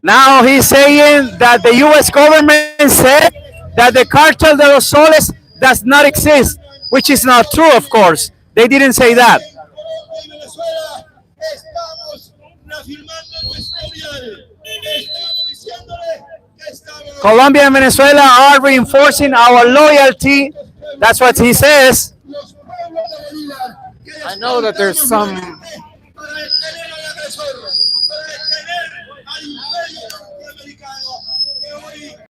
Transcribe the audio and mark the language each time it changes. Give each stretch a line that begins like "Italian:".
English: Now he's saying that the U.S. government said that the cartel de los soles does not exist, which is not true, of course. They didn't say that.
Spanish: En Colombia y Venezuela estamos reafirmando nuestro aliado. Estamos diciéndole que estamos
English: Colombia and Venezuela are reinforcing our loyalty. That's what he says.
Spanish: los pueblos de Bolívar. Que
English: I know that there's some
Spanish: para detener al agresor, para detener al imperio norteamericano que hoy